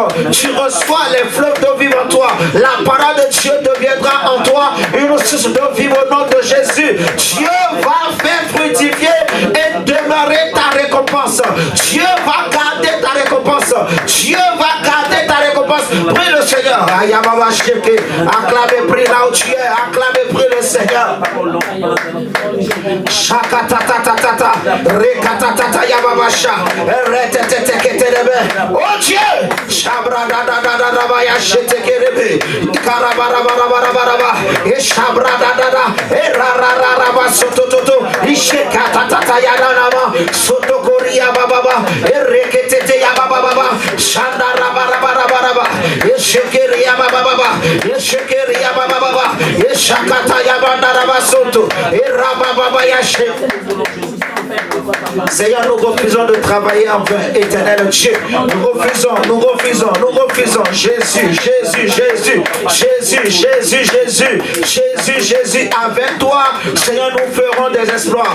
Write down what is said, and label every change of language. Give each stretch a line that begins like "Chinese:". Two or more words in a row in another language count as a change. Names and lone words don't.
French: Tu reçois les fleuves d'eau vive en toi. La parole de Dieu deviendra en toi une source d'eau vive au nom de Jésus. Dieu va faire fructifier et demeurer ta récompense. Dieu va garder ta récompense. Dieu va garder ta récompense. Prie le Seigneur. Acclamez, prie là où tu es. Acclamez, prie le Seigneur. Shakatatatata. Rekatatata yababasha. Reteteteketerebe. Oh Dieu. Shabradadadadabaya shetekerebe. Karabarabarabarabaraba. Eshabradadada. Erarararaba sotototo. Ishekatatata yadanama. Sotokoria bababa. Ereketete yabababa. Shandarabarabaraba. Eshekeria bababa. Eshekeria bababa. Eshakata yabandaraba soto. Erababa yashe. Seigneur, nous refusons de travailler en vain, éternel Dieu. Nous refusons. Jésus. Avec toi, Seigneur, nous ferons des exploits.